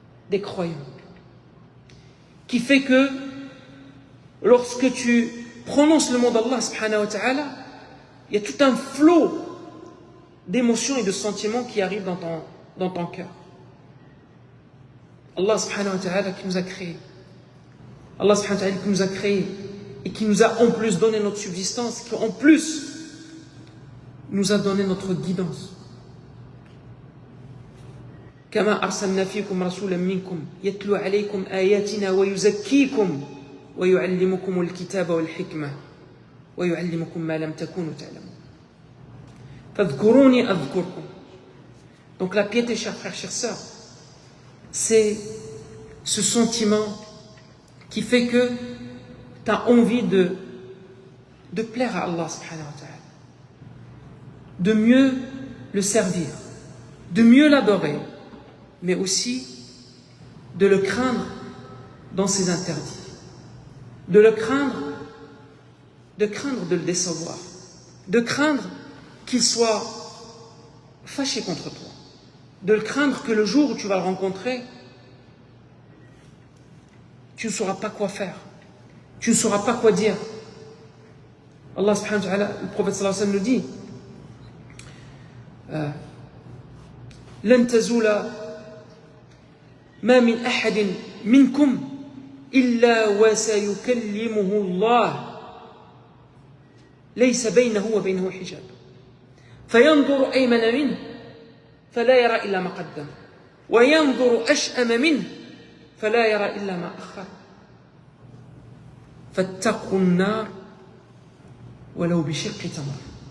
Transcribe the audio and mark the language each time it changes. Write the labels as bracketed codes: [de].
[fr] des croyants, qui fait que lorsque tu prononces le nom d'Allah subhanahu wa ta'ala, il y a tout un flot d'émotions et de sentiments qui arrivent dans ton cœur. Allah subhanahu wa ta'ala qui nous a créés, Allah subhanahu wa ta'ala qui nous a créés et qui nous a en plus donné notre subsistance, qui en plus nous a donné notre guidance. [ar] كما أرسلنا فيكم رسولا منكم يتلو عليكم آياتنا ويزكيكم ويعلمكم الكتاب والحكمة ويعلمكم ما لم تكونوا تعلمون فاذكروني أذكركم. [fr] Donc la piété, chers frères, chères sœurs, c'est ce sentiment qui fait que tu as envie de plaire à Allah subhanahu wa ta'ala, de mieux le servir, de mieux l'adorer, mais aussi de le craindre dans ses interdits, de le craindre de le décevoir, de craindre qu'il soit fâché contre toi, de le craindre que le jour où tu vas le rencontrer, tu ne sauras pas quoi faire, tu ne sauras pas quoi dire. Allah subhanahu wa ta'ala, le prophète sallallahu alayhi wa sallam nous dit [ar] لن تزول ما من أحد منكم إلا وسيكلمه الله ليس بينه وبينه حجاب فينظر أيمن منه فلا يرى إلا ما قدم وينظر أشأم منه فلا يرى إلا ما أخر فاتقوا النار ولو بشق تمر.